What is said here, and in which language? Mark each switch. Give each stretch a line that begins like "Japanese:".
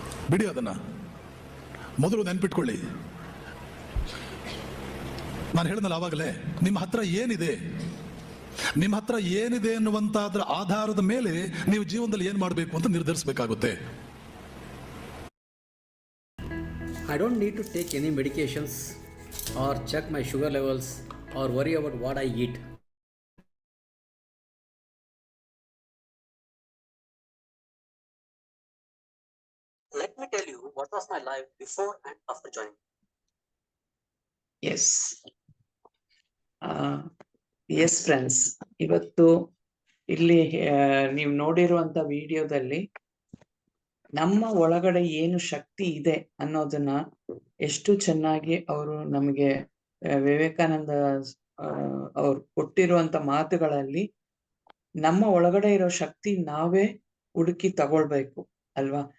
Kannada: ಬಿಡಿ ಅದನ್ನ. ಮೊದಲು ನೆನ್ಪಿಟ್ಕೊಳ್ಳಿ, ನಾನು ಹೇಳಿದ್ನಲ್ಲ ಆವಾಗಲೇ, ನಿಮ್ಮ ಹತ್ರ ಏನಿದೆ, ನಿಮ್ಮ ಹತ್ರ ಏನಿದೆ ಅನ್ನುವಂತಾದ್ರ ಆಧಾರದ ಮೇಲೆ ನೀವು ಜೀವನದಲ್ಲಿ ಏನ್ ಮಾಡಬೇಕು ಅಂತ ನಿರ್ಧರಿಸಬೇಕಾಗುತ್ತೆ.
English: I don't need to take any medications or check my sugar levels or worry about what I eat. Let me tell you what was my life before and after joining.
Kannada: S S friends, ಇವತ್ತು ಇಲ್ಲಿ ನೀವು ನೋಡಿರುವಂತ ವಿಡಿಯೋದಲ್ಲಿ ನಮ್ಮ ಒಳಗಡೆ ಏನು ಶಕ್ತಿ ಇದೆ ಅನ್ನೋದನ್ನ ಎಷ್ಟು ಚೆನ್ನಾಗಿ ಅವರು ನಮಗೆ ವಿವೇಕಾನಂದ ಅವ್ರು ಕೊಟ್ಟಿರುವಂತ ಮಾತುಗಳಲ್ಲಿ ನಮ್ಮ ಒಳಗಡೆ ಇರೋ ಶಕ್ತಿ ನಾವೇ ಹುಡುಕಿ ತಗೊಳ್ಬೇಕು ಅಲ್ವಾ?